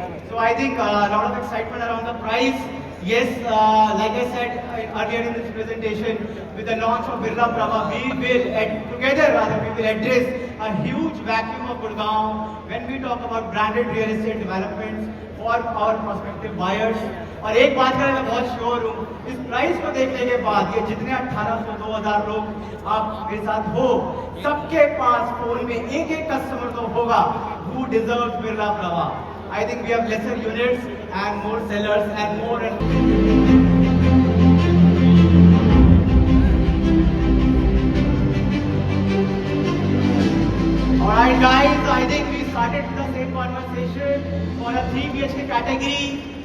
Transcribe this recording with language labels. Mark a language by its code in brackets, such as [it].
[en] So I think a lot of excitement around the price. Yes, like I said earlier in this presentation, with the launch of Birla Prava, we will, we will address a huge vacuum of Gurgaon when we talk about branded real estate developments for our prospective buyers. [hi] और एक बात करें, मैं बहुत sure हूँ, इस price को देखने के बाद ये जितने 1800 2000 लोग आप मेरे साथ हो, सबके पास फोन में एक एक कस्टमर तो होगा [en] who deserves Birla Prava. I think we have lesser units and more sellers and more. Alright guys, I think we started the same conversation for a 3 BHK category.